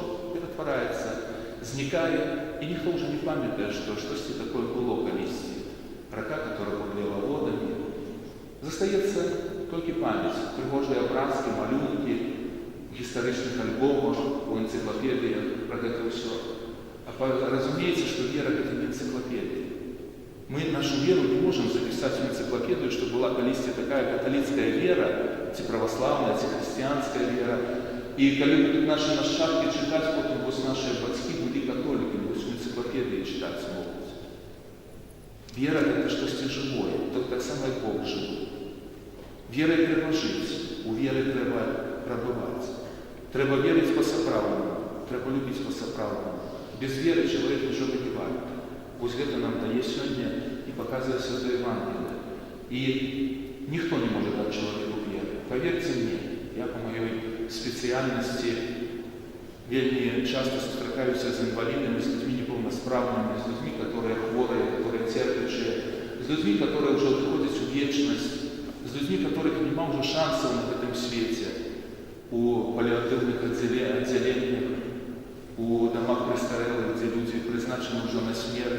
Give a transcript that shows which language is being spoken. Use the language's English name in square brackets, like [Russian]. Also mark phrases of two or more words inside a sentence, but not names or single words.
[Ukrainian] Перетворяється, зникає, і ніхто вже не пам'ятає, що щось таке було колись. Рака, яка бурлила водами. Зостається тільки пам'ять, пригожі образки, малюнки, в історичних альбомах, в енциклопедіях, про це все. А розуміється, що віра – це не енциклопедія. [Russian] Мы нашу веру не можем записать в энциклопедию, что была колись такая католическая вера, православная, христианская вера. И когда будут наши нащадки читать, потом вот наши батьки были католиками, вот в энциклопедии читать смогут. Вера – это что-то живое, это [Ukrainian] так само [Russian] и Бог живой. Верой треба жить, у веры треба пробывать. Треба верить по-соправному, треба любить по-соправному. Без веры человек ничего не бывает. Вот это нам [Ukrainian] дає сьогодні і показує [Russian] Святое Евангелие. И никто не может дать человеку веры. Поверьте мне, я по моей специальности [Belarusian] вельми часто сустракаюся [Russian] с инвалидами, с людьми неполносправными, с людьми, которые хворые, которые терпящие, с людьми, которые уже отходят в вечность, с людьми, которых нема уже шансов на этом свете, у паллиативных отделениях, у домах престарелых, где люди призначены уже на смерть.